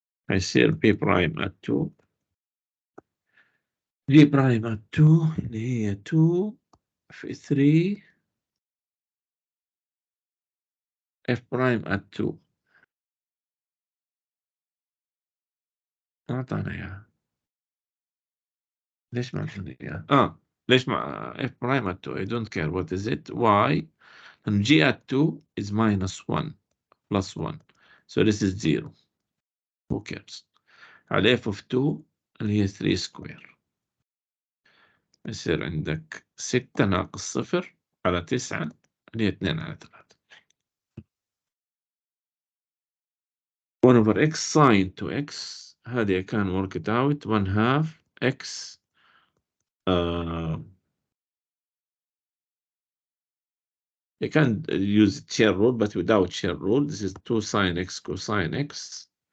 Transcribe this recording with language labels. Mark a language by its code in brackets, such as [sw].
[ar] هيصير [en] P prime at 2 G prime at 2 [ar] اللي هي 2 في 3 [en] F prime at 2 [ar] ما أعطانا إياها. ليش ما أعطانا إياها؟ ليش ما [en] F prime at 2 I don't care what is it. Why? And G at 2 is minus 1 plus 1 so this is 0. Who cares? [ar] على F of 2 اللي هي 3 square يصير عندك 6 ناقص 0 على 9 اللي هي 2 على 3. [en] 1 over x sine to x هذه I can work it out 1 half x you can use chair rule but without chair rule this is 2 sine x cosine x